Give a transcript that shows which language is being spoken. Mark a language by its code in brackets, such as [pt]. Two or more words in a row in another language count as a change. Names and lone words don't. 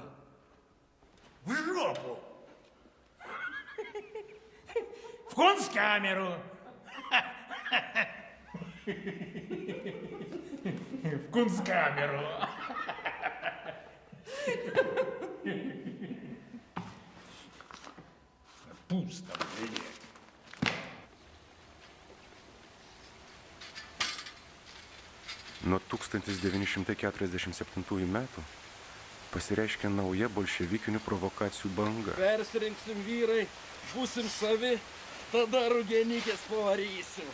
[ru] В жопу! В кунсткамеру! В кунсткамеру! Пусто, блядь. [lt] Nuo 1947 metų pasireiškia nauja bolševikinių provokacijų banga. Persirinksim vyrai, būsim savi, tada rugenikės pavarysim.